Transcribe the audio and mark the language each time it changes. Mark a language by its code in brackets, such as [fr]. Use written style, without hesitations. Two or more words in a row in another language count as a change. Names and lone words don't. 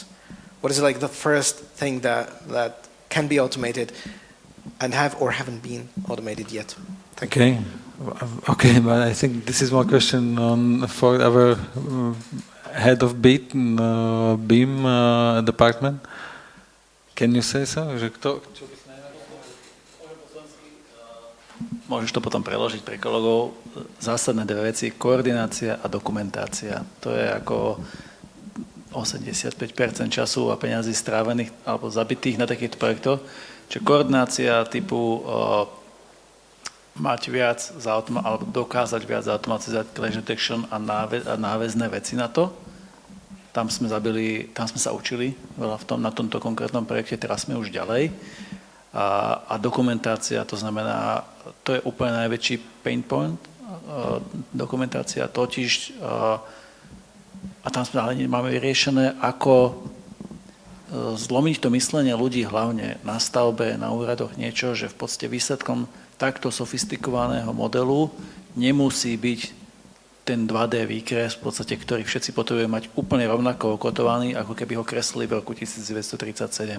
[en] What is like the first thing that can be automated and have or haven't been automated yet? Thank you. Okay, but I think this is more question for our head of BEAM department. Can you say so? [sk] Môžeš to potom preložiť pre kolegov. Zásadné dve veci, koordinácia a dokumentácia. To je ako 85% času a peňazí strávených alebo zabitých na takýchto projektoch. Čiže koordinácia typu mať viac alebo dokázať viac automatizovať [en] clash detection [sk] a náväzné veci na to. Tam sme sa učili veľa na tomto konkrétnom projekte, teraz sme už ďalej. A dokumentácia, to znamená, to je úplne najväčší [en] pain point. [sk] Dokumentácia totiž, a tam máme riešené, ako zlomiť to myslenie ľudí, hlavne na stavbe, na úradoch, niečo, že v podstate výsledkom takto sofistikovaného modelu nemusí byť ten 2D výkres, v podstate, ktorý všetci potrebujú mať úplne rovnako okotovaný, ako keby ho kreslili v roku 1937.